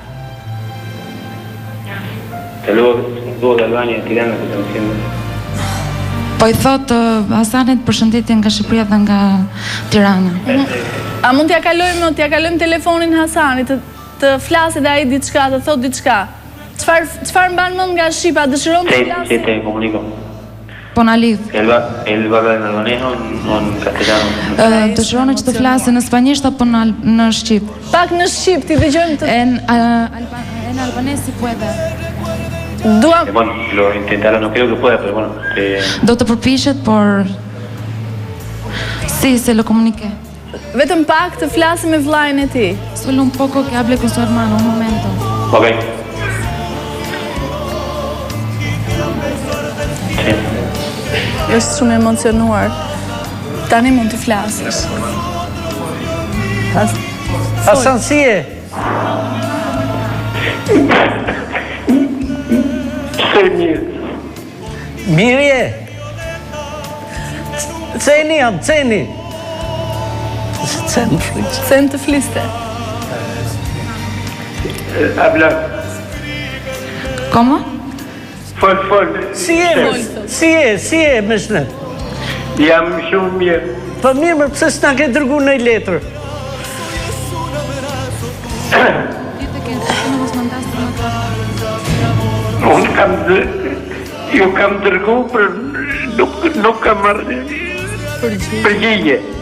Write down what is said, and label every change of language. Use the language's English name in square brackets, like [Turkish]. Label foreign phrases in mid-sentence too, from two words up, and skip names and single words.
[Albanian] Saludo nga Albania, Tirana, këtë më qenë. Po i thot Hasanit përshëndetje nga Shqipëria dhe nga Tirana. A mund t'ja kalojmë telefonin Hasanit, të flasë dhe ai diçka, të thot diçka. Çfarë mban mend nga Shqipa, dëshiron të flasë? [Spanish] Sí, te comunico. [Albanian] Po na lidh. [Spanish] Él va a hablar en albanés o en castellano? [Albanian] Dëshiron që të flasë në spanjisht apo në shqip? Pak në shqip, ti dëgjojmë të... [Spanish] En albanés si puede. Bueno, lo intentará, no creo que pueda, pero bueno. [Albanian] Do të përpishet, [Spanish] por... Sí, se lo comuniqué. [Albanian] Vetëm pak të flasë me vllajën e ti. [Spanish] Solo un poco que hable con su hermano, un momento. Ok. [Albanian] Është shumë emocionuar. Tani mund të flasësh. Hasan, si e? Se mirë. Mirë je? Ceni jam, ceni. Ceni fliste. Ceni të fliste. [Spanish] Habla. Como? [Albanian] Fol. Si e, me shnet? Jam shumë mirë. Po mirë, pëse s'na ke dërgu në letër? Ju kam dërgu, për nuk kam marrë përgjigje.